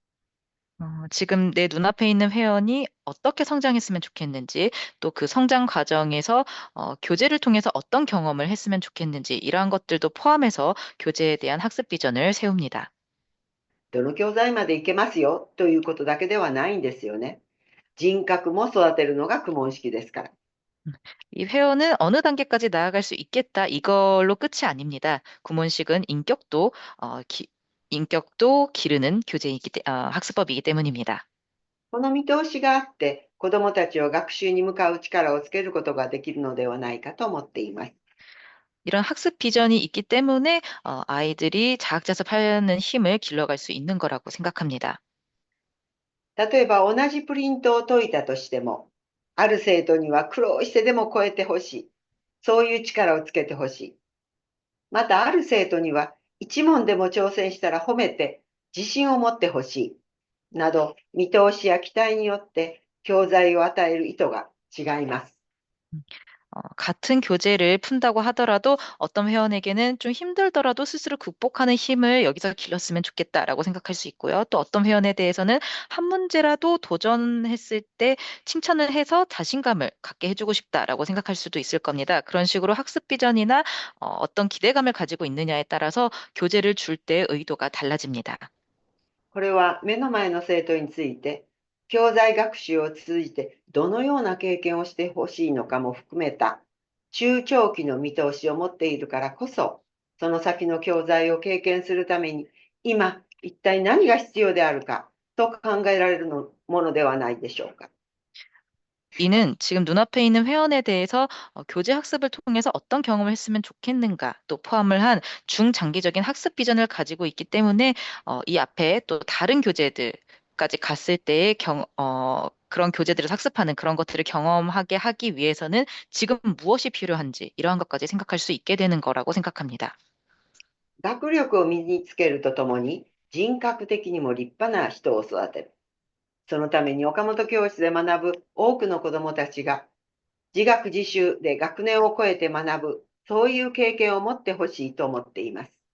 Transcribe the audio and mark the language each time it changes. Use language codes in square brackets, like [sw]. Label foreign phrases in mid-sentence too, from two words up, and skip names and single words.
[ko] 지금 내 눈앞에 있는 회원이 어떻게 성장했으면 좋겠는지, 또 그 성장 과정에서 교재를 통해서 어떤 경험을 했으면 좋겠는지, 이러한 것들도 포함해서 교재에 대한 학습 비전을 세웁니다. [ja] どの教材までいけますよということだけではないんですよね。人格も育てるのが公文式ですから。 [ko] 이 회원은 어느 단계까지 나아갈 수 있겠다, 이걸로 끝이 아닙니다. 구몬식은 인격도 기르는 학습법이기 때문입니다. [ja] この見通しがあって、子どもたちを学習に向かう力をつけることができるのではないかと思っています。 [ko] 이런 학습 비전이 있기 때문에 아이들이 자학자습하는 힘을 길러갈 수 있는 거라고 생각합니다. [ja] 例えば同じプリントを解いたとしても、ある生徒には苦労してでも超えてほしい。そういう力をつけてほしい。またある生徒には一問でも挑戦したら褒めて自信を持ってほしい。など見通しや期待によって教材を与える意図が違います。 [ko] 같은 교재를 푼다고 하더라도 어떤 회원에게는 좀 힘들더라도 스스로 극복하는 힘을 여기서 길렀으면 좋겠다라고 생각할 수 있고요. 또 어떤 회원에 대해서는 한 문제라도 도전했을 때 칭찬을 해서 자신감을 갖게 해주고 싶다라고 생각할 수도 있을 겁니다. 그런 식으로 학습 비전이나 어떤 기대감을 가지고 있느냐에 따라서 교재를 줄 때의 의도가 달라집니다. [ja] これは目の前の生徒について、教材学習を通じてどのような経験をしてほしいのかも含めた中長期の見通しを持っているからこそ、その先の教材を経験するために、今一体何が必要であるかと考えられるものではないでしょうか。 [ko] 이는 지금 눈앞에 있는 회원에 대해서 교재 학습을 통해서 어떤 경험을 했으면 좋겠는가 또 포함을 한 중장기적인 학습 비전을 가지고 있기 때문에 이 앞에 또 다른 교재들까지 갔을 때의 그런 교재들을 학습하는 그런 것들을 경험하게 하기 위해서는 지금 무엇이 필요한지 이러한 것까지 생각할 수 있게 되는 거라고 생각합니다. [ja] 学力を身につけるとともに、人格的にも立派な人を育てる。そのために岡本教室で学ぶ多くの子どもたちが自学自習で学年を超えて学ぶ、そういう経験を持ってほしいと思っています。